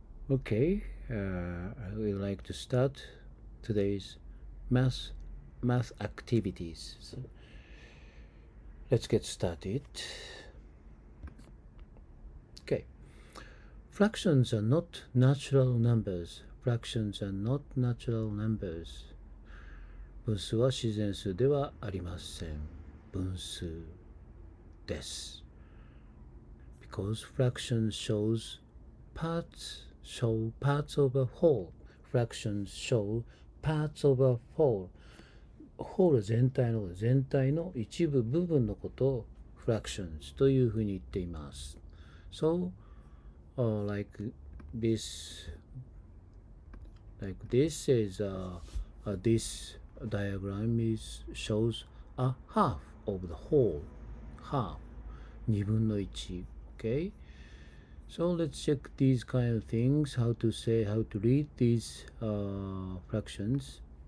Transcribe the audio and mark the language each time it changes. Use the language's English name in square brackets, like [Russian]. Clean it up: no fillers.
[English] Okay, I would like to start today's math activities. So let's get started. Okay. Fractions are not natural numbers. Fractions are not natural numbers. [Japanese] 分数は自然数ではありません。分数です。 [English] Because fractions show parts of a whole. Fractions show parts of a whole. [Japanese] ホール全体の一部部分のことを fractions というふうに言っています。 [English] So, like this is this diagram shows a half of the whole. Half [Japanese] 2分の1. [English] Okay, so let's check these kind of things, how to read these fractions.